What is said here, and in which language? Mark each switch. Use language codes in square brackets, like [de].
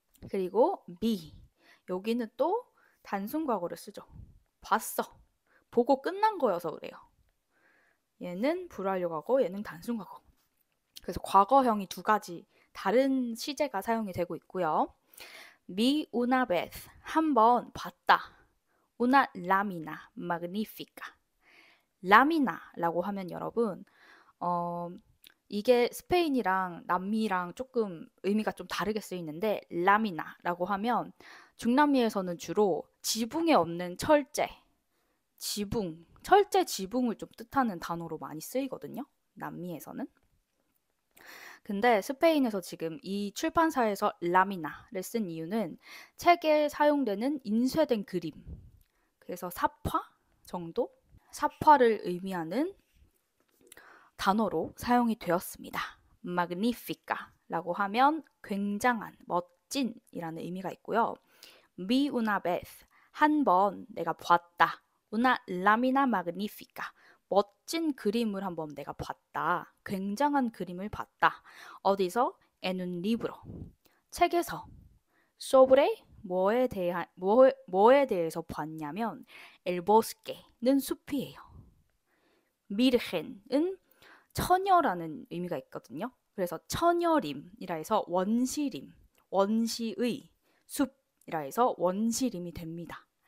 [ko] 그리고 me 여기는 또 단순 과거를 쓰죠. 봤어. 보고 끝난 거여서 그래요. 얘는 불완료 과거, 얘는 단순 과거. 그래서 과거형이 두 가지 다른 시제가 사용이 되고 있고요. [es] Mi una vez [ko] 한번 봤다. [es] Una lámina magnífica. [ko] 라미나라고 하면 여러분 이게 스페인이랑 남미랑 조금 의미가 좀 다르게 쓰이는데 라미나라고 하면 중남미에서는 주로 지붕에 없는 철제, 철제 지붕을 좀 뜻하는 단어로 많이 쓰이거든요. 남미에서는. 근데 스페인에서 지금 이 출판사에서 라미나를 쓴 이유는 책에 사용되는 인쇄된 그림, 그래서 삽화 정도? 삽화를 의미하는 단어로 사용이 되었습니다. magnifica라고 하면 굉장한, 멋진이라는 의미가 있고요. [es] vi una vez, [ko] 한 번 내가 봤다. [es] una lámina magnífica, [ko] 멋진 그림을 한번 내가 봤다. 굉장한 그림을 봤다. 어디서? [es] en un libro, [ko] 책에서. [es] sobre, [ko] 뭐에 대해서 봤냐면 [es] el bosque [ko] 는 숲이에요. virgen은 처녀라는 의미가 있거든요. 그래서 처녀림이라 해서 원시림, 원시의 숲이라 해서 원시림이 됩니다.